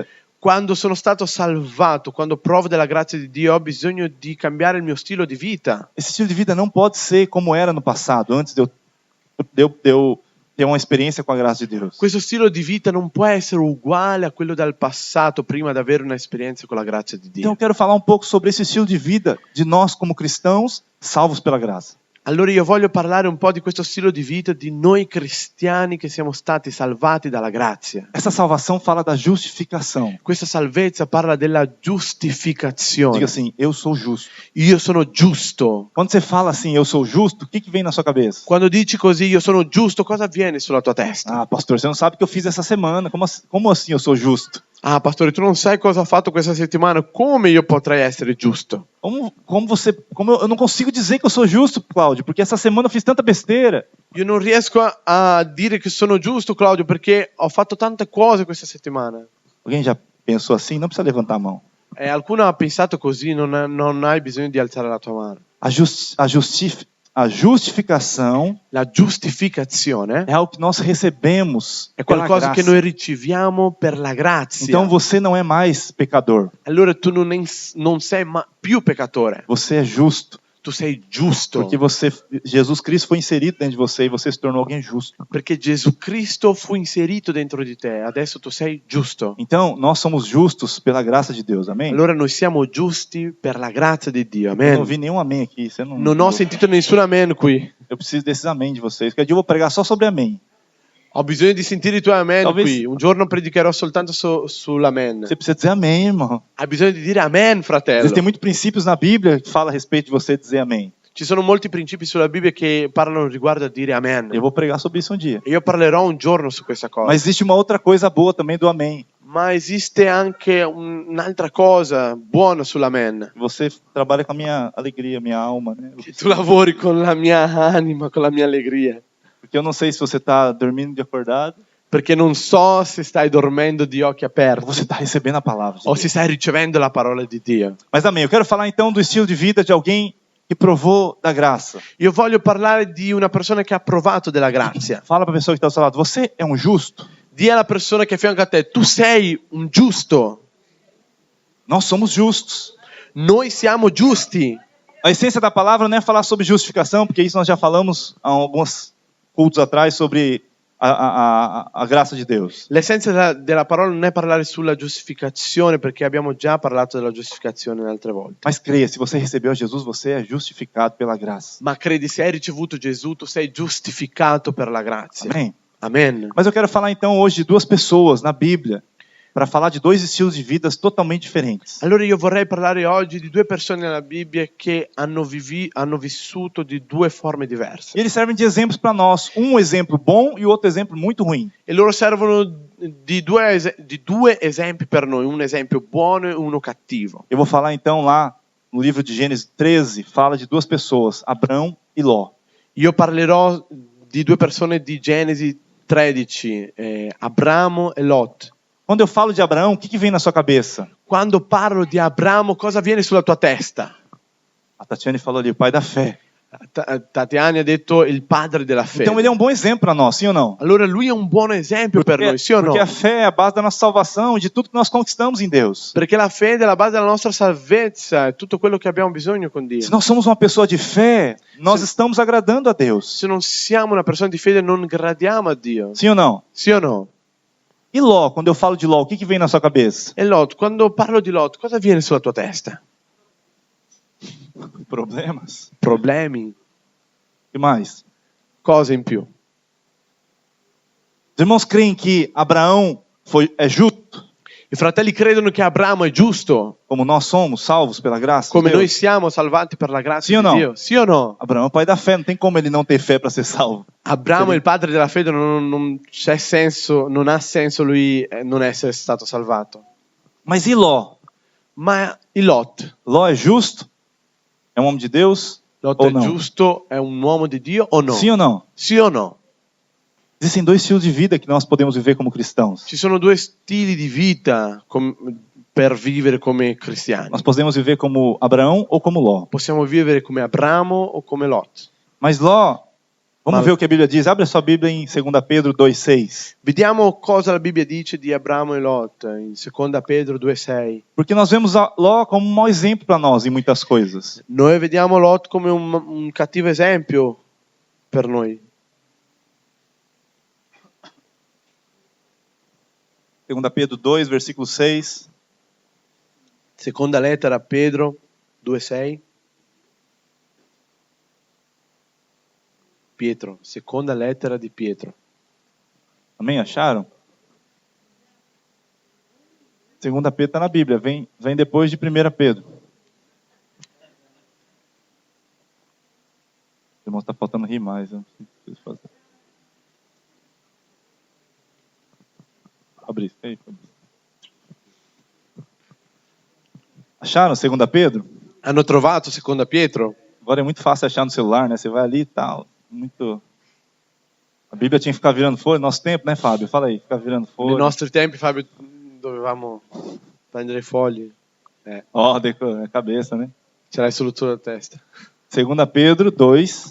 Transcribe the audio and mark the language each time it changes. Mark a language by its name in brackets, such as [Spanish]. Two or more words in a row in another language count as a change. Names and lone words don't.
[Italian] Quando sono stato salvato, quando provo della grazia di Dio, ho bisogno di cambiare il mio stile di vita. [Portuguese] Esse estilo de vida não pode ser como era no passado, antes de eu ter uma experiência com a graça de Deus. [Italian] Questo stile di vita non può essere uguale a quello del passato prima di avere un'esperienza con la grazia di [Portuguese] Então [Italian] Dio. [Portuguese] eu quero falar um pouco sobre esse estilo de vida de nós como cristãos, salvos pela graça. [Italian] Allora io voglio parlare un po' di questo stile di vita di noi cristiani che siamo stati salvati dalla grazia. [Portuguese] Essa salvação fala da justificação. [Italian] Questa salvezza parla della giustificazione. [Portuguese] Diga assim, eu sou justo. [Italian] Io sono giusto. [Portuguese] Quando você fala assim, eu sou justo, o que vem na sua cabeça? [Italian] Quando dici così, io sono giusto, cosa avviene sulla tua testa? [Portuguese] Ah, pastor, você não sabe o que eu fiz essa semana. Como assim eu sou justo? [Italian] Ah, pastore, tu non sai cosa ho fatto questa settimana, come io potrei essere giusto? [Portuguese] Eu não consigo dizer que eu sou justo, Cláudio, porque essa semana eu fiz tanta besteira. [Italian] Io non riesco a dire che sono giusto, Claudio, perché ho fatto tante cose questa settimana. [Portuguese] Alguém já pensou assim? Não precisa levantar a mão. [Italian] Qualcuno ha pensato così, non hai bisogno di alzare la tua mano. [Portuguese] A justificação [Italian] La giustificazione [Portuguese] é algo que nós recebemos [Italian] è [Portuguese] pela [Italian] qualcosa che [Portuguese] graça. [Italian] noi riceviamo per la grazia. [Portuguese] Então você não é mais pecador. [Italian] Allora tu non sei più peccatore. [Portuguese] Você é justo. [Italian] Tu tu sei giusto. [Portuguese] Porque Jesus Cristo foi inserido dentro de você e você se tornou alguém justo. [Italian] Perché Gesù Cristo fu inserito dentro di te, adesso tu sei giusto. [Portuguese] Então, nós somos justos pela graça de Deus, amém? [Italian] Allora noi siamo giusti per la grazia di Dio, [Portuguese] Eu não [Italian] amen. [Portuguese] ouvi nenhum amém aqui. Você não, [Italian] Non ho sentito nessun amen qui. [Portuguese] Eu preciso desses amém de vocês. Porque um dia eu vou pregar só sobre amém. [Italian] Ho bisogno di sentire i tuoi amen [Portuguese] Talvez- [Italian] qui. Un giorno predicherò soltanto sull'amen. [Portuguese] Você precisa dizer amém, irmão. [Italian] Hai bisogno di dire amen, fratello. [Portuguese] Existem muitos princípios na Bíblia que falam a respeito de você dizer amém. [Italian] Ci sono molti principi sulla Bibbia che parlano riguardo a dire amen. [Portuguese] Eu vou pregar sobre isso um dia. [Italian] E io parlerò un giorno su questa cosa. [Portuguese] Mas existe uma outra coisa boa também do amém. [Italian] Ma esiste anche un'altra cosa buona sull'amen. [Portuguese] Você trabalha com a minha alegria, minha alma, né? [Italian] Che tu lavori con la mia anima, con la mia allegria. [Portuguese] Porque eu não sei se você está dormindo de acordado [Italian] Perché non so se stai dormendo di occhi [Portuguese] ou [Italian] aperti [Portuguese] você está recebendo a palavra. de o Deus. [Italian] se stai ricevendo la parola di Dio. [Portuguese] Mas amém. Eu quero falar então do estilo de vida de alguém que provou da graça. [Italian] Io voglio parlare di una persona che ha provato della grazia. [Portuguese] Fala para a pessoa que está ao seu lado. Você é um justo? [Italian] Dì alla persona che è a fianco a te, tu sei un giusto. [Portuguese] Nós somos justos. [Italian] Noi siamo giusti. [Portuguese] A essência da palavra não é falar sobre justificação, porque isso nós já falamos há alguns cultos atrás sobre a graça de Deus. [Italian] L'essenza della parola non è parlare sulla giustificazione, perché abbiamo già parlato della giustificazione altre volte. [Portuguese] Mas creia, se você recebeu Jesus, você é justificado pela graça. [Italian] Ma credi, se hai ricevuto Gesù, tu sei giustificato per la grazia. [Portuguese] Amém? [Italian] Amen. [Portuguese] Mas eu quero falar então hoje de duas pessoas na Bíblia, para falar de dois estilos de vidas totalmente diferentes. [Italian] Allora io vorrei parlare oggi di due persone nella Bibbia che hanno vissuto di due forme diverse. [Portuguese] E eles servem de exemplos para nós, um exemplo bom e o outro exemplo muito ruim. [Italian] E loro servono di due esempi per noi, un esempio buono e uno cattivo. [Portuguese] Eu vou falar então lá no livro de Gênesis 13, fala de duas pessoas, Abrão e Ló. [Italian] Io parlerò di due persone di Genesi 13, Abramo e Lot. [Portuguese] Quando eu falo de Abraão, o que vem na sua cabeça? [Italian] Quando parlo di Abramo, cosa viene sulla tua testa? [Portuguese] A Tatiane falou ali, o pai da fé. [Italian] Tatiana ha detto il padre della fede. [Portuguese] Então ele é um bom exemplo para nós, sim ou não? [Italian] Allora lui è un buon esempio per noi, sì o no? [Portuguese] Porque a fé é a base da nossa salvação, de tudo que nós conquistamos em Deus. [Italian] Perché la fede è la base della nostra salvezza, è tutto quello che abbiamo bisogno con Dio. [Portuguese] Se nós somos uma pessoa de fé, nós estamos agradando a Deus. [Italian] Se non siamo una persona di fede non gradiamo a Dio, [Portuguese] Sim ou não? [Italian] sì o no? [Portuguese] E Ló, quando eu falo de Ló, o que vem na sua cabeça? [Italian] E Lot, quando parlo di Lot, cosa viene sulla tua testa? [Portuguese] Problemas. [Italian] Problemi? [Portuguese] O que mais? [Italian] Cose in più? [Portuguese] Os irmãos creem que Abraão é justo, [Italian] I fratelli credono che Abramo è giusto, [Portuguese] como nós somos salvos pela graça de [Italian] come noi [Portuguese] Deus? [Italian] siamo salvati per la grazia Sì o di no? Dio, sì o no? [Portuguese] Abraão é o pai da fé, não tem como ele não ter fé para ser salvo. [Italian] Abramo è il padre della fede, non c'è senso, non ha senso lui non essere stato salvato. [Portuguese] Mas e Ló? [Italian] Ma il Lot? [Portuguese] Ló é justo? É um homem de Deus? [Italian] Lot [Portuguese] O [Italian] è [Portuguese] no? [Italian] giusto? È un uomo di Dio o no? [Portuguese] Sim ou não? [Italian] Sì o no? [Portuguese] Existem dois estilos de vida que nós podemos viver como cristãos. [Italian] Ci sono due stili di vita per vivere come cristiani. [Portuguese] Nós podemos viver como Abraão ou como Ló. [Italian] Possiamo vivere come Abramo o come Lot. [Portuguese] Mas Ló, vamos Mas- ver o que a Bíblia diz. Abre a sua Bíblia em 2 Pedro 2,6. [Italian] Vediamo cosa la Bibbia dice di Abramo e Lot in 2 Pedro 2,6. [Portuguese] Porque nós vemos Ló como um mau exemplo para nós em muitas coisas. [Italian] Noi vediamo Lot come un cattivo esempio per noi. [Portuguese] 2 Pedro 2, versículo 6. [Italian] Seconda lettera a Pedro 2,6. Pietro, seconda lettera di Pietro. [Portuguese] Amém? Acharam? 2 Pedro está na Bíblia, vem depois de 1 Pedro. Irmão, está faltando rir mais. Eu não sei o que preciso fazer. Fabrício, aí, Fabrício. Acharam 2 Pedro? [Italian] Hanno trovato seconda Pietro? [Portuguese] Agora é muito fácil achar no celular, né? Você vai ali e tal. Muito. A Bíblia tinha que ficar virando folha. Nosso tempo, né, Fábio? Fala aí, ficar virando folha. [Italian] Nei nostri tempi, Fabio, dovevamo prendere i fogli. [Portuguese] Ó, a cabeça, né? [Italian] Ce l'hai solo sulla testa. [Portuguese] 2 Pedro 2,